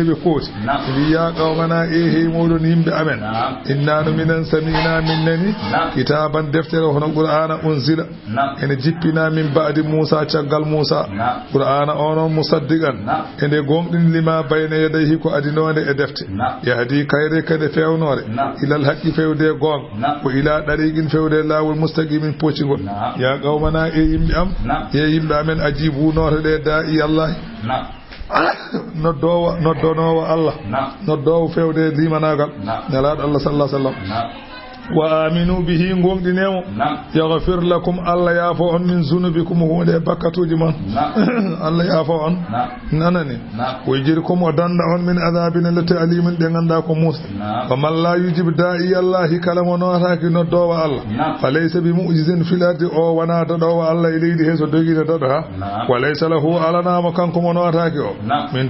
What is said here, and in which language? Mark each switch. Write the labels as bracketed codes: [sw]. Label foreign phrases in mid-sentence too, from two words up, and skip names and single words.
[ff] neɓe kooti mbi [ar] يا قومنا [ff] hey moɗon yimɓe amen [ar] إنا سمعنا [ff] min nani [ar] كتابا [ff] deftere hono qur'ana [ar] أنزل [ff] ene jippina [ar] من بعد موسى [ff] caggal Moussa qur'ana onon [ar] مصدقا [ff] ende gonɗini [ar] لما بين يديه [ff] ko adino e defte [ar] يهدي [ff] kayre kade fewnore [ar] إلى الحق [ff] fewde gon ko [ar] إلى طريق [ff] fewde lawol [ar] مستقيم [ff] poccigol [ar] يا قومنا [ff] e yimɓe am e yimɓe amen [ar] أجيبوا [ff] note de [ar] داعي الله [ff] noddonowo Allah noddowo fewde limanagal nelaɗo Allah [ar] صلى الله عليه وسلم وآمنوا به [ff] gonɗinemo [ar] يغفر لكم الله [ff] yaafo on [ar] من ذنوبكم [ff] hunde bakkatuji mon Allah yaafo on nanani [ar] ويجركم [ff] o danda on [ar] من عذاب أليم [ff] ɗe ganduɗa ko Musa [ar] ومن لا يجب داعي الله [ff] kala mo notaki noddowo Allah [ar] فليس بمعجز في الأرض [ff] o wana daɗowo Allah e leydi he so dogino daɗo ha [ar] وليس له [ff] alanamo kanko mo notaki o min